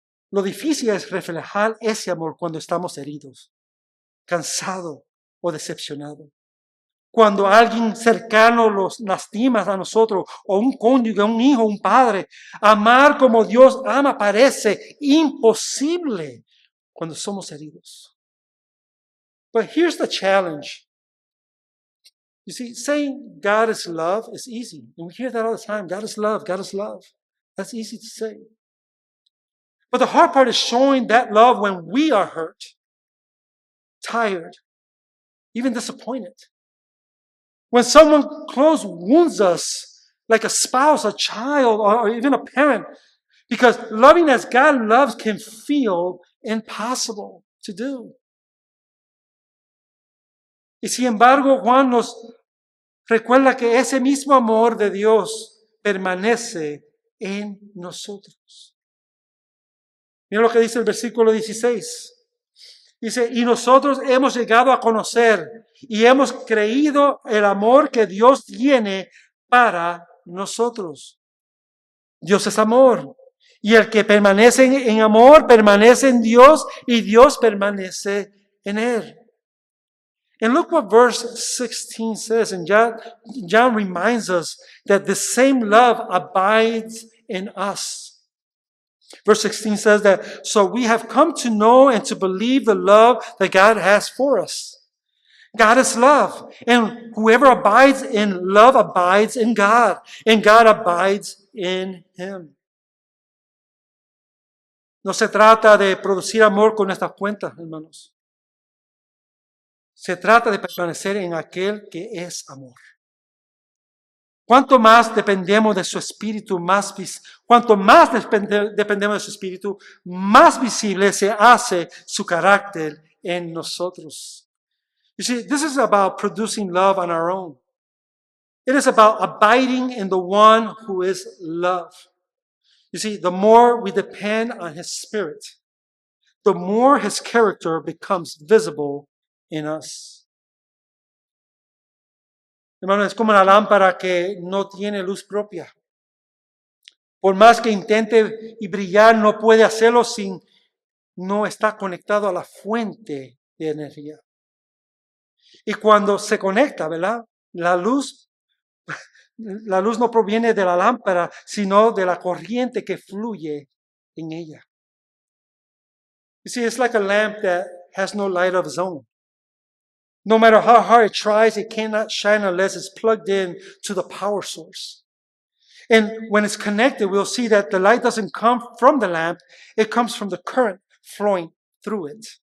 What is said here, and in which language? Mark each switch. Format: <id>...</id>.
<es>Lo difícil es reflejar ese amor cuando estamos heridos, cansados o decepcionados. Cuando alguien cercano los lastima a nosotros, o un cónyuge, un hijo, un padre, amar como Dios ama parece imposible cuando somos heridos.</es> <en>But here's the challenge. You see, saying God is love is easy. And we hear that all the time. God is love. God is love. That's easy to say. But the hard part is showing that love when we are hurt, tired, even disappointed. When someone close wounds us, like a spouse, a child, or even a parent, because loving as God loves can feel impossible to do.</en> <es>Y sin embargo, Juan nos recuerda que ese mismo amor de Dios permanece en nosotros. Mira lo que dice el versículo 16. Dice, y nosotros hemos llegado a conocer y hemos creído el amor que Dios tiene para nosotros. Dios es amor. Y el que permanece en amor, permanece en Dios y Dios permanece en él.</es> <en>And look what verse 16 says. And John reminds us that the same love abides in us. Verse 16 says that, so we have come to know and to believe the love that God has for us. God is love. And whoever abides in love abides in God. And God abides in him.</en> <es>No se trata de producir amor con nuestras cuentas, hermanos. Se trata de permanecer en aquel que es amor. Cuanto más dependemos de su espíritu, cuanto más dependemos de su espíritu, más visible se hace su carácter en nosotros.</es> <en>You see, this is about producing love on our own. It is about abiding in the one who is love. You see, the more we depend on his spirit, the more his character becomes visible in us.</en> <es>Hermano, es como una lámpara que no tiene luz propia. Por más que intente y brillar, no puede hacerlo no está conectado a la fuente de energía. Y cuando se conecta, ¿verdad? La luz no proviene de la lámpara, sino de la corriente que fluye en ella.</es> <en>You see, it's like a lamp that has no light of its own. No matter how hard it tries, it cannot shine unless it's plugged in to the power source. And when it's connected, we'll see that the light doesn't come from the lamp, it comes from the current flowing through it.</en>